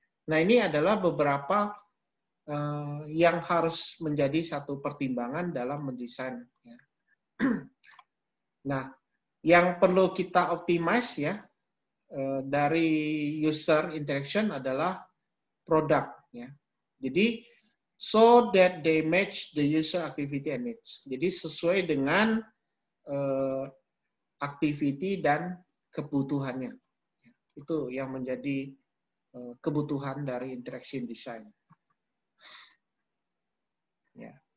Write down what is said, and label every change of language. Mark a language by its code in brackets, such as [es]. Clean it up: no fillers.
[id] Nah, ini adalah beberapa yang harus menjadi satu pertimbangan dalam mendesain. Ya. Nah, yang perlu kita optimize ya dari user interaction adalah produk. Ya. [en] Jadi, so that they match the user activity and needs. [id] Jadi sesuai dengan activity dan kebutuhannya. Itu yang menjadi kebutuhan dari interaction design. Ya.